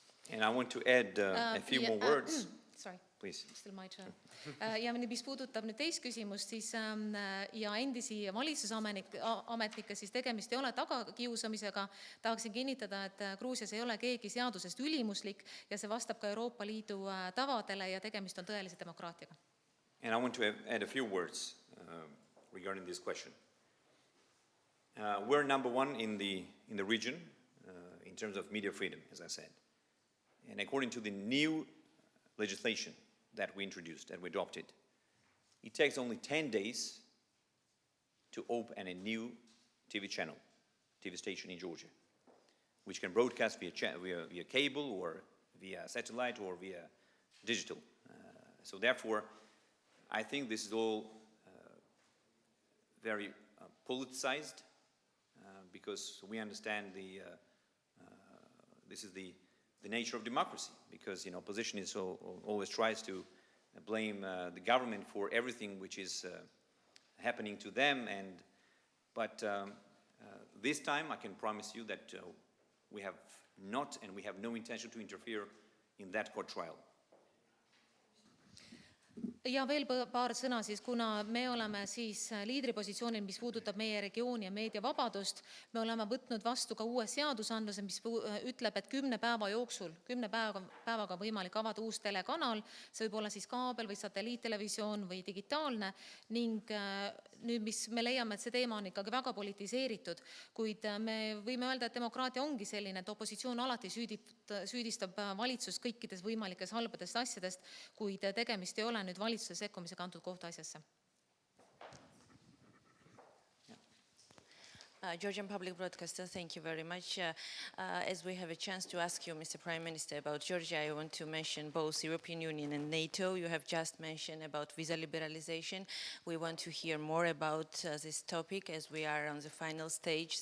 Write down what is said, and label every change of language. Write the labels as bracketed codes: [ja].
[en] And I want to add a few more words. Sorry. Please. Still my turn. [et] Ja mis puudutab nüüd teist küsimust, siis ja endisi valitsusametnikke, siis tegemist ei ole tagakiusamisega. Tahaksin kinnitada, et Gruusias ei ole keegi seadusest ülimuslik ja see vastab ka Euroopa Liidu tavadele ja tegemist on tõelise demokraatiaga. [en] And I want to add a few words regarding this question. We're number 1 in the region in terms of media freedom, as I said. And according to the new legislation that we introduced, that we adopted, it takes only 10 days to open a new TV channel, TV station in Georgia, which can broadcast via cable or via satellite or via digital. So therefore, I think this is all very politicized because we understand this is the nature of democracy, because opposition is always tries to blame the government for everything which is happening to them, but this time I can promise you that we have not and we have no intention to interfere in that court trial. [et] Ja veel paar sõna siis, kuna me oleme siis liidripositsioonil, mis puudutab meie regiooni ja meediavabadust, me oleme võtnud vastu ka uue seadusandluse, mis ütleb, et 10 päeva jooksul, 10 päevaga võimalik avada uus telekanal, see võib olla siis kaabel või satelliittelevisioon või digitaalne, ning nüüd, mis me leiame, et see teema on ikkagi väga politiseeritud, kuid me võime öelda, et demokraatia ongi selline, et opositsioon alati süüdistab valitsust kõikides võimalikes halbadest asjadest, kuid tegemist ei ole nüüd valitsuse sekkumisega antud kohtuasjasse. [en] Georgian Public Broadcaster, thank you very much. As we have a chance to ask you, Mr. Prime Minister, about Georgia, I want to mention both European Union and NATO. You have just mentioned about visa liberalization. We want to hear more about this topic as we are on the final stage.